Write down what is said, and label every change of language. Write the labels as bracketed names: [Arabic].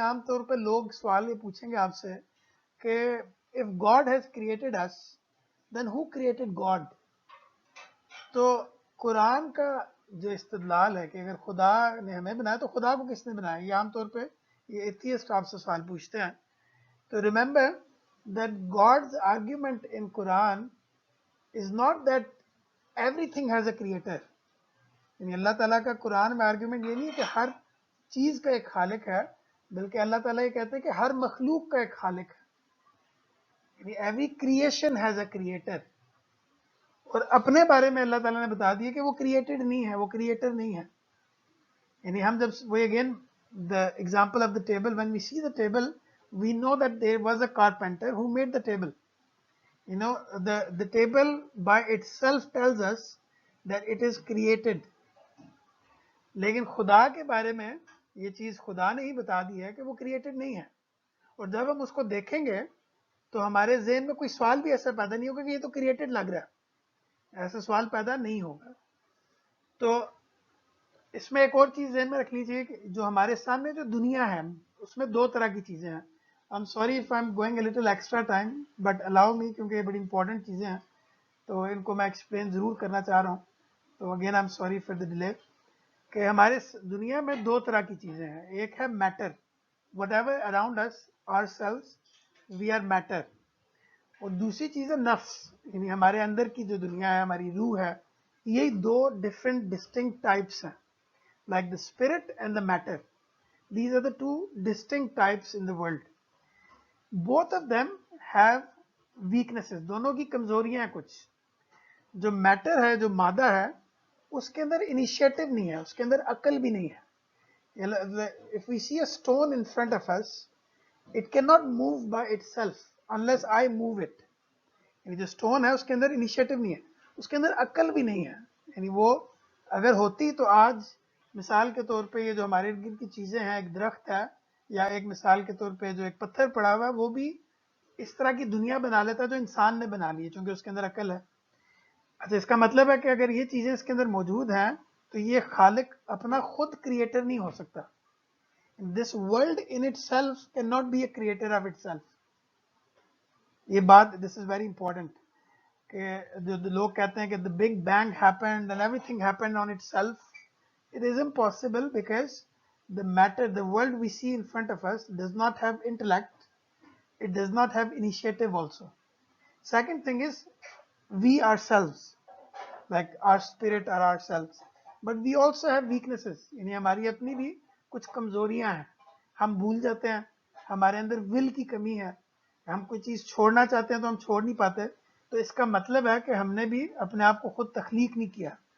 [Urdu] عام طور پہ لوگ سوال یہ پوچھیں گے آپ سے کہ [English] if God has created us then who created God. [Urdu] تو قرآن کا جو استدلال ہے کہ اگر خدا نے ہمیں بنایا تو خدا کو کس نے بنایا, یہ عام طور پہ یہ ایتھیسٹ آپ سے سوال پوچھتے ہیں. تو [English] Remember that God's argument in Quran is not that everything has a creator. [Urdu] یعنی اللہ تعالیٰ کا قرآن میں آرگیومنٹ یہ نہیں ہے کہ ہر چیز کا ایک خالق ہے, بلکہ اللہ تعالیٰ یہ کہتے ہیں کہ ہر مخلوق کا ایک خالق ہے, یعنی [English] Every creation has a creator. [Urdu] اور اپنے بارے میں اللہ تعالیٰ نے بتا دیا کہ وہ کریٹڈ نہیں ہے, وہ کریٹر نہیں ہے. یعنی ہم جب وہ [English] Again the example of the table, when we see the table we know that there was a carpenter who made the table. You know, the table by itself tells us that it is created. [Urdu] لیکن خدا کے بارے میں یہ چیز خدا نے ہی بتا دی ہے کہ وہ کریٹڈ نہیں ہے. اور جب ہم اس کو دیکھیں گے تو ہمارے ذہن میں کوئی سوال بھی ایسا پیدا نہیں ہوگا کہ یہ تو کریٹڈ لگ رہا ہے, ایسا سوال پیدا نہیں ہوگا. تو اس میں ایک اور چیز ذہن میں رکھنی چاہیے کہ جو ہمارے سامنے جو دنیا ہے اس میں دو طرح کی چیزیں ہیں. [English] I'm sorry if I'm going a little extra time, but allow me, [Urdu] کیونکہ یہ بڑی امپورٹنٹ چیزیں ہیں تو ان کو میں ایکسپلین ضرور کرنا چاہ رہا ہوں. تو [English] Again I'm sorry for the delay. [Urdu] کہ ہمارے دنیا میں دو طرح کی چیزیں ہیں. ایک ہے [English] Matter, whatever around us, ourselves, we are matter. [Urdu] اور دوسری چیز ہے نفس, یعنی ہمارے اندر کی جو دنیا ہے, ہماری روح ہے. یہی دو [English] Different distinct types ہیں, like the spirit and the matter. These are the two distinct types in the world. Both of them have weaknesses. [Urdu] دونوں کی کمزوریاں ہیں کچھ. جو میٹر ہے, جو مادہ ہے, اس کے اندر انیشیٹو نہیں ہے, اس کے اندر عقل بھی نہیں ہے. [English] If we see a stone in front of us, it cannot move by itself unless I move it. [Urdu] یعنی جو اسٹون ہے اس کے اندر انیشیٹو نہیں ہے, اس کے اندر عقل بھی نہیں ہے. یعنی وہ اگر ہوتی تو آج مثال کے طور پہ یہ جو ہمارے ارد گرد کی چیزیں ہیں, ایک درخت ہے یا ایک مثال کے طور پہ جو ایک پتھر پڑا ہوا ہے, وہ بھی اس طرح کی دنیا بنا لیتا جو انسان نے بنا لی ہے, چونکہ اس کے اندر عقل ہے. اچھا, اس کا مطلب ہے کہ اگر یہ چیزیں اس کے اندر موجود ہیں تو یہ خالق اپنا خود کریٹر نہیں ہو سکتا. [English] This world in itself cannot be a creator of itself. [Urdu] یہ بات, [English] this is very important, [Urdu] کہ جو لوگ کہتے ہیں کہ [English] the big bang happened and everything happened on itself. It is impossible because the matter, the world we see in front of us does not have intellect. It does not have initiative also. Second thing is we ourselves, like our spirit or ourselves, but we also have weaknesses. [Urdu] یعنی ہماری اپنی بھی کچھ کمزوریاں ہیں, ہم بھول جاتے ہیں, ہمارے اندر ول کی کمی ہے, ہم کوئی چیز چھوڑنا چاہتے ہیں تو ہم چھوڑ نہیں پاتے. تو اس کا مطلب ہے کہ ہم نے بھی اپنے آپ کو خود تخلیق نہیں کیا.